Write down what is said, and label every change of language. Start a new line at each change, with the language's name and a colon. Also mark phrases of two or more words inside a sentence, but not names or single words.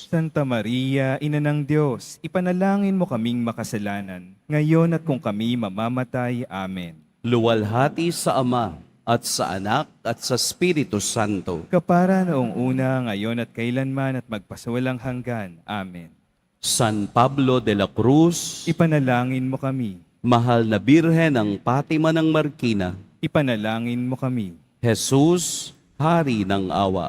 Filipino: Santa Maria, Ina ng Diyos, ipanalangin mo kaming makasalanan, ngayon at kung kami mamamatay. Amen. Luwalhati sa Ama, at sa Anak, at sa Espiritu Santo. Kapara noong una, ngayon at kailanman at magpasawalang hanggan. Amen. San Pablo de la Cruz, Ipanalangin mo kami. Mahal na Birhen ng Fatima ng Marikina, Ipanalangin mo kami. Jesus, Hari ng Awa.